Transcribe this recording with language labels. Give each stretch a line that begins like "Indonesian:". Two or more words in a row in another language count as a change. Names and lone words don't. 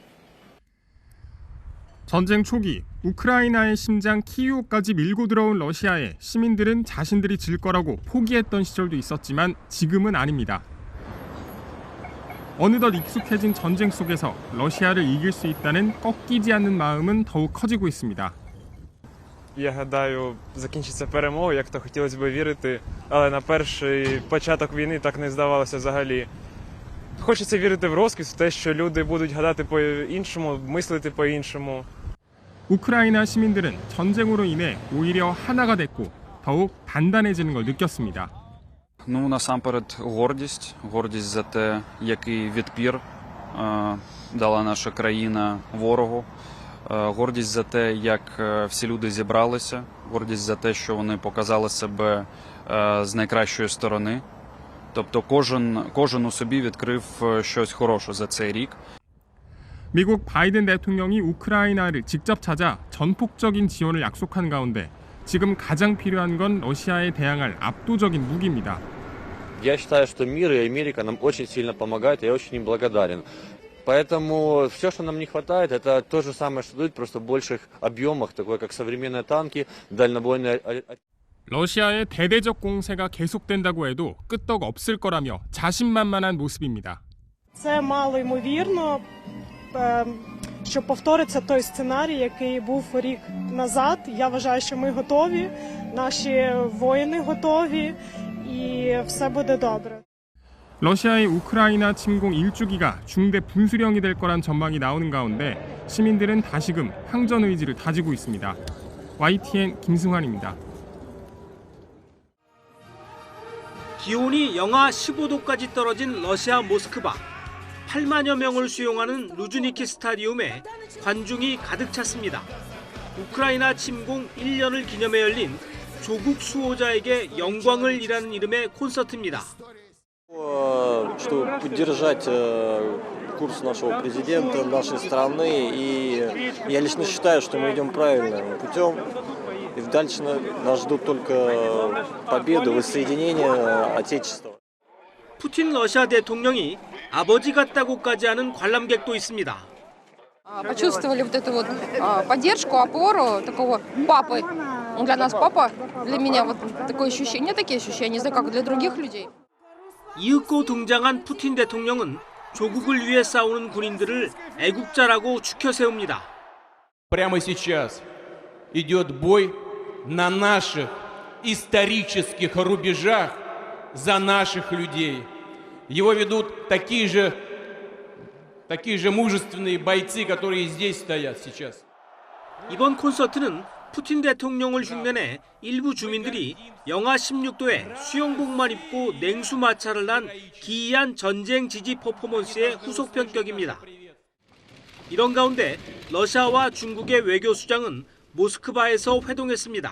Korean: 전쟁 초기 우크라이나의 심장 키이우까지 밀고 들어온 러시아에 시민들은 자신들이 질 거라고 포기했던 시절도 있었지만 지금은 아닙니다. 어느덧 익숙해진 전쟁 속에서 러시아를 이길 수 있다는 꺾이지 않는 마음은 더욱 커지고 있습니다.
Ukrainian: Я гадаю, закінчиться перемогою, як то хотілося б вірити, але на перший початок війни так не здавалося взагалі. Хочеться вірити в розквіт, в те, що люди будуть гадати по-іншому, мислити по-іншому.
Korean: 우크라이나 시민들은 전쟁으로 인해 오히려 하나가 됐고 더욱 단단해지는 걸 느꼈습니다.
Ukrainian: Ну, насамперед, гордість за те, який відпір дала наша країна ворогу. Гордість за те, як всі люди зібралися, гордість за те, що вони показали себе з найкращої сторони. Тобто кожен у собі відкрив щось хороше за цей рік.
Korean: 미국 바이든 대통령이 우크라이나를 직접 찾아 전폭적인 지원을 약속한 가운데 지금 가장 필요한 건 러시아에 대항할 압도적인 무기입니다.
Russian: Я считаю, что мир и Америка нам очень сильно помогают, и я очень им благодарен. Поэтому все, что нам не хватает, это то же самое, что дают, просто в больших объемах, такое как современные танки, дальнобойные...
Korean: 러시아의 대대적 공세가 계속된다고 해도 끄떡 없을 거라며 자신만만한 모습입니다.
Ukrainian: Це мало ймовірно, що повториться той сценарій, який був рік назад. Я вважаю, що ми готові, наші воїни готові і все буде добре.
Korean: 러시아의 우크라이나 침공 1주기가 중대 분수령이 될 거란 전망이 나오는 가운데 시민들은 다시금 항전 의지를 다지고 있습니다. YTN 김승환입니다. 기온이 영하 15도까지 떨어진 러시아 모스크바. 8만여 명을 수용하는 루즈니키 스타디움에 관중이 가득 찼습니다. 우크라이나 침공 1년을 기념해 열린 조국 수호자에게 영광을이라는 이름의 콘서트입니다.
Russian: Чтобы поддержать курс нашего президента, нашей страны, и я лично считаю, что мы идем правильным путем, и дальше нас ждут только победы, воссоединение Отечества.
Korean: 푸틴 러시아 대통령이 아버지 같다고까지 하는 관람객도 있습니다.
Russian: Почувствовали вот эту вот поддержку, опору такого папы. Для нас папа, для меня вот такое ощущение, не такие ощущения, не знаю, как для других людей.
Korean: 이윽고 등장한 푸틴 대통령은 조국을 위해 싸우는 군인들을 애국자라고 추켜 세웁니다.
Russian: Прямо сейчас идет бой на наших исторических рубежах за наших людей. Его ведут такие же мужественные бойцы, которые здесь стоят сейчас.
Korean: 이번 콘서트는 푸틴 대통령을 흉내내 일부 주민들이 영하 16도에 수영복만 입고 냉수 마찰을 한 기이한 전쟁 지지 퍼포먼스의 후속 편격입니다. 이런 가운데 러시아와 중국의 외교수장은 모스크바에서 회동했습니다.